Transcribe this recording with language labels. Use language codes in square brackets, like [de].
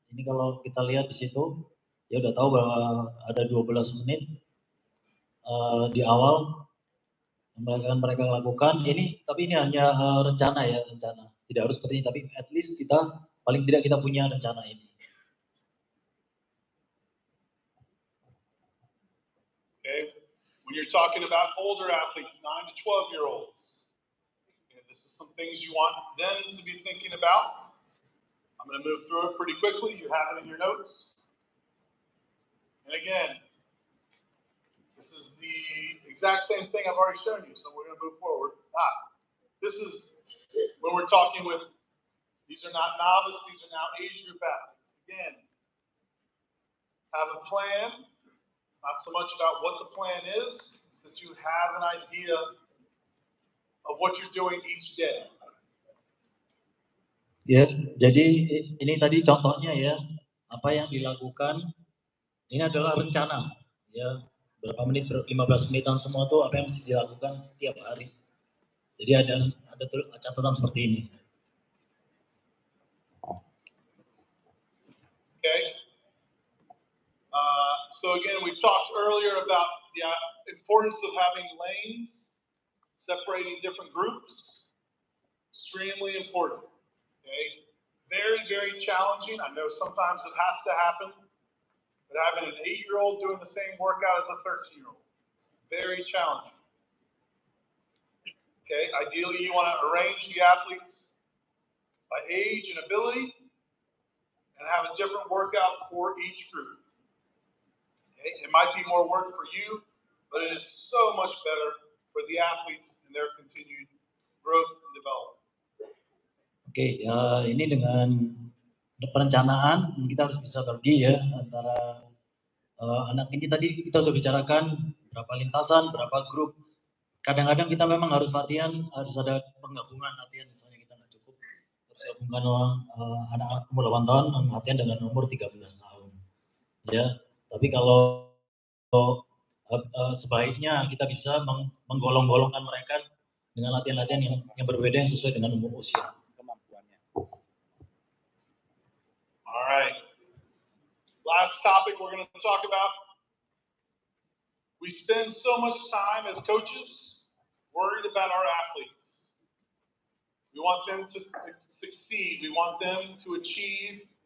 [id] Ini kalau kita lihat di situ, ya udah tahu bahwa ada 12 menit di awal yang mereka lakukan ini, tapi ini hanya rencana. Tidak harus seperti ini, tapi [en] at least [id] kita paling tidak kita punya rencana ini. [en] Okay, when you're talking about older athletes, 9 to 12-year-olds, okay, this is some things you want them to be thinking about. I'm going to move through it pretty quickly. You have it in your notes. And again, this is the exact same thing I've already shown you, so we're going to move forward. This is when we're talking with, these are not novice, these are now age group athletes. Again, have a plan. It's not so much about what the plan is, it's that you have an idea of what you're doing each day. [id] Ya, jadi ini tadi contohnya ya, apa yang dilakukan, ini adalah rencana. Ya, berapa menit, 15 menitan semua tuh apa yang mesti dilakukan setiap hari. Jadi ada catatan seperti ini. [en] Okay. So again, we talked earlier about the importance of having lanes, separating different groups. Extremely important. Okay. Very, very challenging. I know sometimes it has to happen, but having an 8-year-old doing the same workout as a 13-year-old, it's very challenging. Okay. Ideally, you want to arrange the athletes by age and ability and have a different workout for each group. Okay? It might be more work for you, but it is so much better for the athletes and their continued growth and development. [id] Oke, ini dengan perencanaan kita harus bisa bagi ya antara anak ini tadi kita sudah bicarakan berapa lintasan, berapa grup. Kadang-kadang kita memang harus latihan, harus ada penggabungan latihan, misalnya kita nggak cukup harus gabungkan anak-anak umur 8 tahun latihan dengan umur 13 tahun. Ya, tapi kalau sebaiknya kita bisa menggolong-golongkan mereka dengan latihan-latihan yang berbeda yang sesuai dengan umur usia. Kemampuannya. [en] All right. Last topic we're going to talk about. We spend so much time as coaches worried about our athletes. We want them to succeed. We want them to achieve.